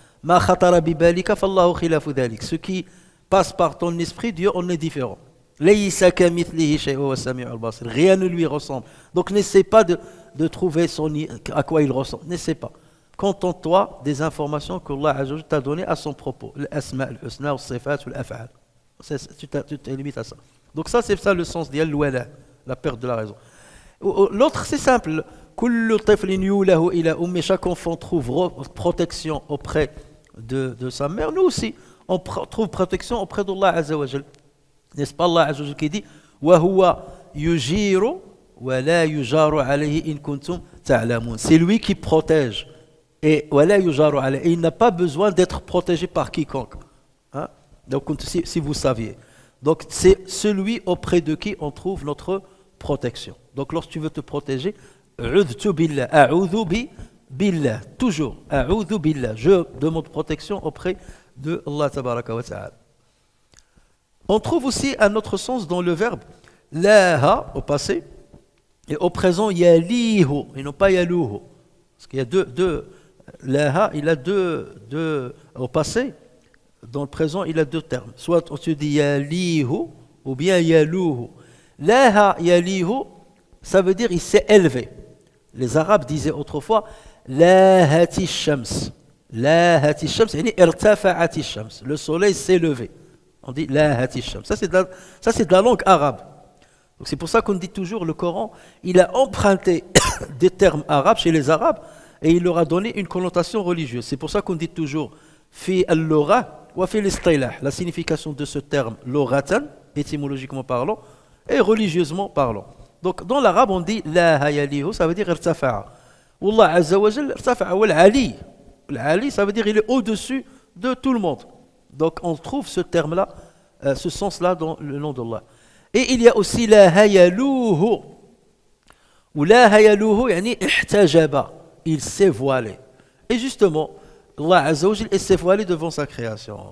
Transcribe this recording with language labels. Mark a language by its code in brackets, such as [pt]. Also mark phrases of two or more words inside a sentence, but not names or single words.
[fr] Ce qui passe par ton esprit, Dieu en est différent. Rien ne lui ressemble. Donc n'essaie pas de trouver à quoi il ressemble. N'essaie pas. Contente-toi des informations qu'Allah t'a données à son propos. L'asma, [ar] الحسنى، الصفات، الأفعال. [fr] Tu te limites à ça. Donc ça, c'est ça le sens d'al-wala, la perte de la raison. L'autre, c'est simple. Chaque enfant trouve protection auprès de sa mère. Nous aussi, on trouve protection auprès d'Allah [ar] عز وجل. [fr] N'est-ce pas Allah [ar] عز وجل [fr] qui dit [ar] وهو يجير ولا يجار عليه إن كنتم تعلمون. [fr] C'est lui qui protège et [ar] ولا يجار عليه. [fr] Et il n'a pas besoin d'être protégé par quiconque. Hein? Donc si vous saviez. Donc c'est celui auprès de qui on trouve notre protection. Donc lorsque tu veux te protéger, [ar] أعوذ بالله، أعوذ بالله, toujours, أعوذ بالله, [fr] je demande protection auprès de Allah [ar] تبارك وتعالى. [fr] On trouve aussi un autre sens dans le verbe laha au passé et au présent yalihu et non pas yaluhu. Parce qu'il y a deux laha, il a deux au passé, dans le présent il a deux termes. Soit on se dit yalihu ou bien yaluhu. [ar] لاه يليه, [fr] ça veut dire il s'est élevé. Les Arabes disaient autrefois [ar] لاهت شمس. لاهت شمس، يعني ارتفعت شمس. [fr] Le soleil s'est levé. On dit [ar] لاهت شمس. [fr] Ça c'est de la langue arabe. Donc c'est pour ça qu'on dit toujours le Coran, il a emprunté des termes arabes chez les Arabes et il leur a donné une connotation religieuse. C'est pour ça qu'on dit toujours [ar] في اللغة وفي الاصطلاح. [fr] La signification de ce terme loratan, étymologiquement parlant, et religieusement parlant. Donc dans l'arabe on dit [ar] لاه يليه, [fr] ça veut dire irtafa'a. [ar] والله عز وجل ارتفع والعلي. [fr] Al-ali, ça veut dire il est au-dessus de tout le monde. Donc on trouve ce terme-là, ce sens-là dans le nom d'Allah. Et il y a aussi [ar] لاه يلوه. [fr] Ou [ar] لاه يلوه، يعني احتجب. [fr] Il s'est voilé. Et justement, Allah [ar] عز وجل [fr] s'est voilé devant sa création.